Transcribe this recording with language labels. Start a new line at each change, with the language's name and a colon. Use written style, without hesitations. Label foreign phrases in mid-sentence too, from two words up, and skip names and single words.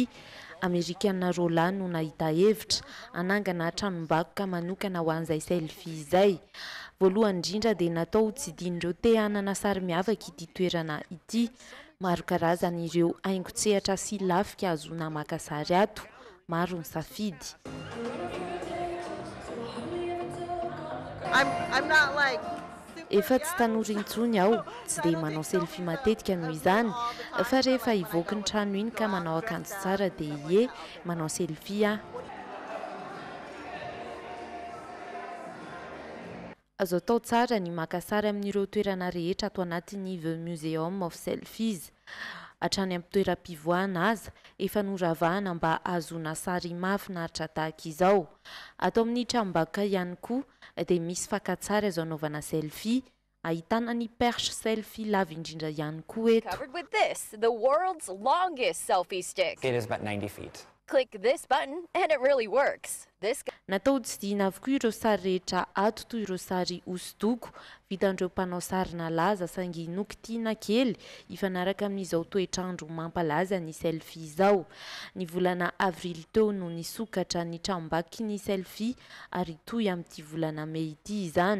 Malagasy: Amerikanina Roland no nahita hevitra anangana tranombakoka manokana ho an'izay selfie izay. Voalohany indrindra dia natao tsidin'ireo te hanana sary miavaka ity toerana ity. Maro karazana ireo haingo-tsehatra sy lafika azoana maka sary ato. Maro ny safidy.
English: I'm not like
Malagasy: Efa tsy tanora intsony aho, tsy dia manao selfie matetika noho izany, fa rehefa hivoaka ny trano iny ka manao akanjo tsara dia ie, manao selfie Azo atao tsara ny maka sary amin'ireo toerana rehetra ato anatin'ny The Museum of Selfies. Hatrany amin'ny toeram-pivoahana aza, efa noravahana mba azoana sary mahafinaritra tahaka izao. Atao amin'ny tranombakoka ihany koa dia misy fakan-tsary azo anaovana selfie, ahitana ny perche selfie lava indrindra ihany koa eto.
English: covered with this, the world's longest selfie stick. It is about 90 feet. Click this button and it really works. This
Malagasy: Natao tsidihana avokoa ireo sary rehetra ato toy ireo sary hosodoko vitan'ireo mpanao sarina laza saingy nokitiana kely ifanaraka amin'izao toetrandro mampalaza ny selfie izao. Ny volana avrily teo no nisokatra ny tranombakoka ny selfie ary toy amin'ity volana Mey ity izany.